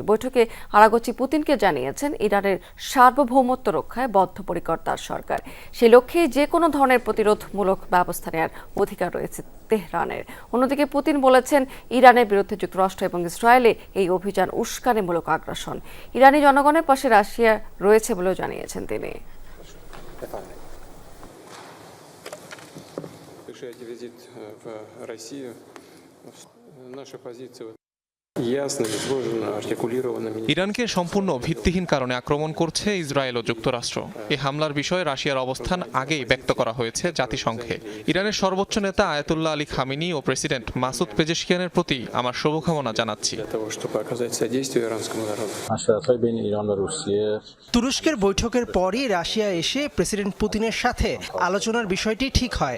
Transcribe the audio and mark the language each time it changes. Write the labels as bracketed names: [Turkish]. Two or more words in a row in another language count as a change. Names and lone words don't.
[Bangla] বৈঠকে আরাগচি পুতিনকে জানিয়েছেন ইরানের সার্বভৌমত্ব রক্ষায় বদ্ধপরিকর তার সরকার। সে লক্ষ্যে যে কোনো ধরনের প্রতিরোধমূলক ব্যবস্থা নেওয়ার অধিকার রয়েছে তেহরানের। অন্যদিকে পুতিন বলেছেন ইরানের বিরুদ্ধে যুক্তরাষ্ট্র এবং ইসরায়েলে এই অভিযান উস্কানিমূলক আগ্রাসন। ইরানি জনগণের পাশে রাশিয়া রয়েছে বলেও জানিয়েছেন তিনি। [Russian] Визит в Россию. Наша позиция ясно изложена, артикулирована. [Bangla] ইরানকে সম্পূর্ণ ভিত্তিহীন কারণে আক্রমণ করছে ইসরায়েল ও যুক্তরাষ্ট্র। এই হামলার বিষয়ে রাশিয়ার অবস্থান আগেই ব্যক্ত করা হয়েছে জাতিসংঘে। ইরানের সর্বোচ্চ নেতা আয়াতুল্লাহ আলী খামেনি ও প্রেসিডেন্ট মাসুদ পেজেশকিয়ানের প্রতি আমার শুভকামনা জানাচ্ছি। তুরস্কের বৈঠকের পরই রাশিয়া এসে প্রেসিডেন্ট পুতিনের সাথে আলোচনার বিষয়টি ঠিক হয়।